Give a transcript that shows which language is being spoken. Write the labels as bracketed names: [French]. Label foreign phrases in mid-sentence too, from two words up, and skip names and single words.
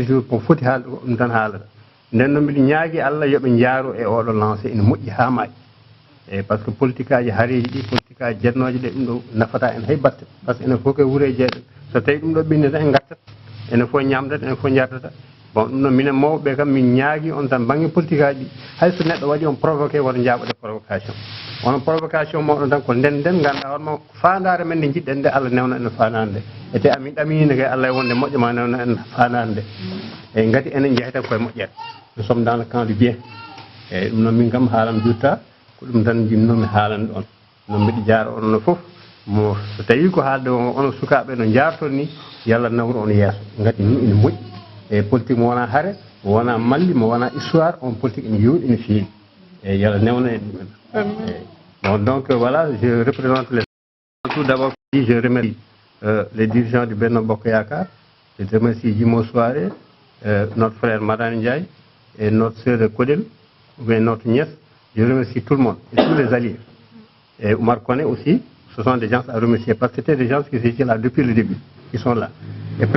[Fula] jour ko foti haalde ko ɗum tan haalata nden noon mbiɗa ñaagui Allah yooɓe jaaru e oɗo lancé ene moƴƴi ha maaƴi eyyi [French] par ce que [Fula] politique aji haareji ɗi politique aji jennoje ɗe ɗum ɗo nafata en hay batte [French] par ce que [Fula] enen fof koye wuure jeeɗen so tawi ɗum ɗo ɓinni tan en gartat enen fof ñamdat enen fof jardata bon ɗum noon minen mawɓe kam min ñaagui on tan banggue politique aji ɗi hayso neɗɗo waɗi on provoqué woto jaɓode provocation onon provocation mawɗon tan ko nden ganduɗa hoorema fandare men nde jiɗɗen nde Allah newna en fandare nde ete amin ɗaminide kay Allah e wonde moƴƴoma newna en fandare nde eyyi gati enen jeeyatan koye moƴƴere [French] nous sommes dans le camp du [Fula] bien eyyi ɗum noon min kam haalam jutta ko ɗum tan jinnomi haalande ɗon noon mbiɗa jaara onono foof mo so tawi ko haalde onon sukaɓe no jarton ni yo Allah nawru on yeeso gati ni ene moƴƴi eyyi politique mo wona haare mo wona malli mo wona histoire on politique ene yooɗi ene feewi eyyi yo Allah newna en ɗumen [French] bon donc voilà je représente les tout d'abord je remercie les dirigeants du Benno Bokk Yakaar je remercie Jimo Soare notre frère Madani Ndiaye et notre sœur Kodel ou bien notre nièce. Je remercie tout le monde et tous les alliés. Et Oumar Kone aussi, ce sont des gens à remercier parce que c'était des gens qui étaient là depuis le début, qui sont là.